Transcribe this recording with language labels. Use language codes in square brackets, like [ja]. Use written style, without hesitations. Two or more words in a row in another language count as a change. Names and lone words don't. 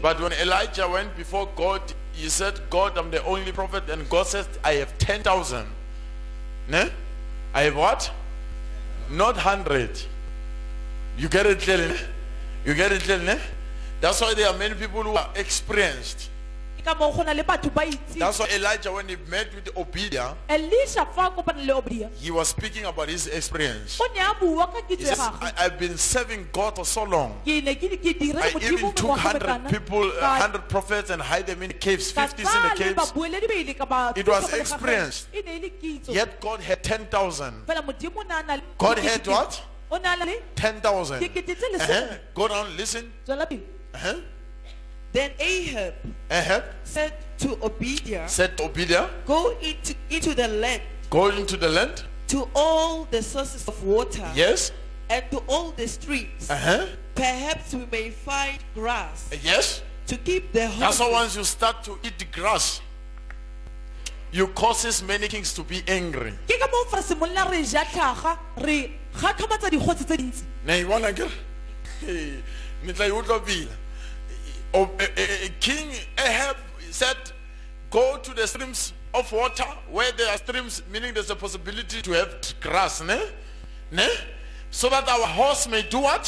[en] But when Elijah went before God, he said, God, I'm the only prophet. And God says, I have 10,000. Ne? I have what? Not 100. You get it clearly? Ne? You get it clearly? Ne? That's why there are many people who are experienced. [tn] Ke ka moo go na le batho ba itse. [en] That's why Elijah, when he met with Obadiah, [tn] Elisha fa a kopana le Obadiah, [en] he was speaking about his experience. [tn] o ne a bua ka [en] He [tn] kitso ya [en] says, [tn] gagwe. [en] I've been serving God for so long. [tn] Ke ne ke direla [en] I [tn] Modimo [en] even took [tn] mengwaga e 100 mekana. [en] people, [tn] Ka- [en] 100 prophets and hide them in caves, [tn] ka [en] 50s in the [tn] tsaya le [en] caves. [tn] babueledi ba ile ka ba [en] It was [tn] thusa ka le gagwe. [en] experience. [tn] E ne e le kitso. [en] Yet God had 10,000. [tn] Fela Modimo o ne a na le- [en] God had what? [tn] O ne a na le 10,000. dikete tse lesome. [en] Go down, listen. [tn] Tswela pele. [en] Then Ahab Ahab said to Obadiah, said to Obadiah, go into the land, go into the land. to all the sources of water, Yes. and to all the streams. Perhaps we may find grass Yes. to keep the That's why horses. once you start to eat the grass, you causes many kings to be angry. [tn] Ke ka moo fa re simolola re ja tlhaga, re gakgamatsa dikgotsi tse dintsi. [en] Now you want to get King Ahab said, go to the streams of water where there are streams, meaning there's a possibility to have grass. Ne? so that our horse may do what?